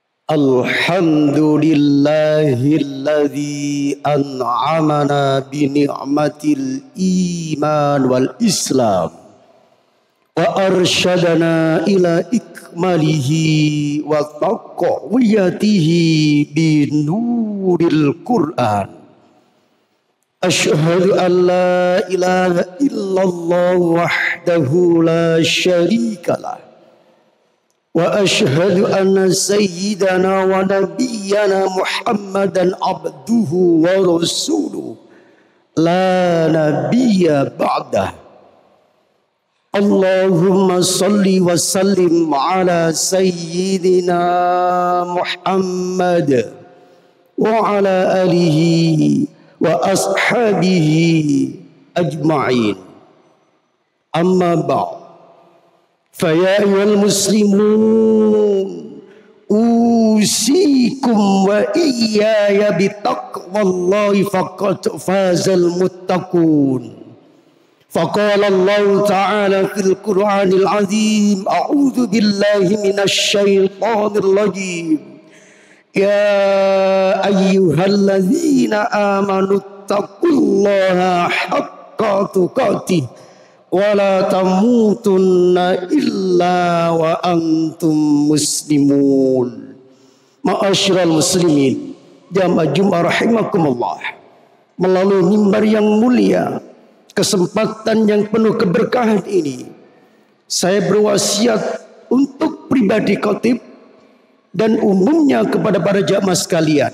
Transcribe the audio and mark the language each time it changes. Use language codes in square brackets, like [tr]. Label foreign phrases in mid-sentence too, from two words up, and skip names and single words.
[ar] الحمد لله الذي أنعمنا بنعمة الإيمان والإسلام وأرشدنا إلى إكماله وتقويته بنور القرآن. أشهد أن لا إله إلا الله وحده لا شريك له. وأشهد أن سيدنا ونبينا محمداً عبده ورسوله لا نبي بعده. اللهم صل وسلم على سيدنا محمد وعلى آله وأصحابه أجمعين. أما بعد. فيا أيها المسلمون أوصيكم وإياي بتقوى الله فقد فاز المتقون. فقال الله تعالى في القرآن العظيم، أعوذ بالله من الشيطان الرجيم. يا أيها الذين آمنوا اتقوا الله حق تقاته ولا تموتن إلا وأنتم مسلمون. معاشر المسلمين, [id] jamaah Jumat [ar] rahimakumullah. [id] Melalui mimbar yang mulia, kesempatan yang penuh keberkahan ini, saya berwasiat untuk pribadi khatib dan umumnya kepada para jamaah sekalian.